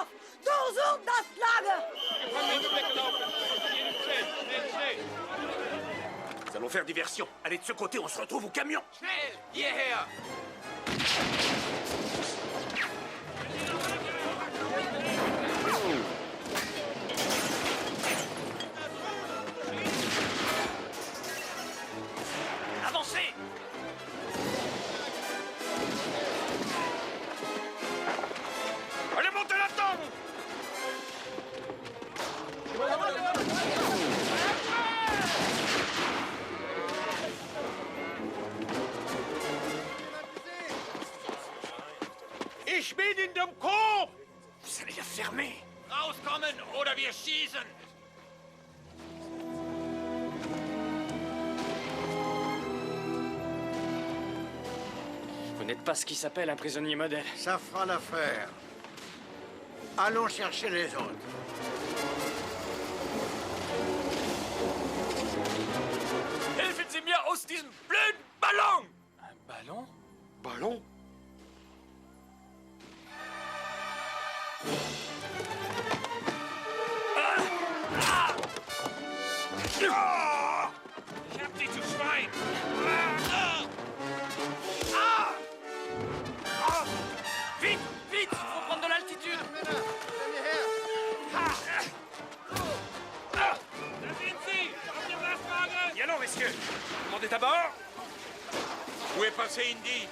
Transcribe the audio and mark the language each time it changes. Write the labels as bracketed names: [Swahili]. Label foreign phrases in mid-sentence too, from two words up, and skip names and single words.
[German] Durchsucht das Lager! [French] Nous allons faire diversion. Allez de ce côté, on se retrouve au camion. Avancez! Allez, montez la tente. [German] Ich bin in dem Korb! [French] Vous allez la fermer! [German] Rauskommen oder wir schießen! [French] Vous n'êtes pas ce qui s'appelle un prisonnier modèle. Ça fera l'affaire. Allons chercher les autres. [German] Helfen Sie mir aus diesem blöden Ballon! [French] Un ballon? Ballon. [German] Ich hab dich, du Schwein! [French] Vite! Vite! Faut prendre de l'altitude! [German] Da sind sie! Auf dem Lastwagen! [French] Y allons, messieurs. Tout le monde est à bord? Où est passé Indy?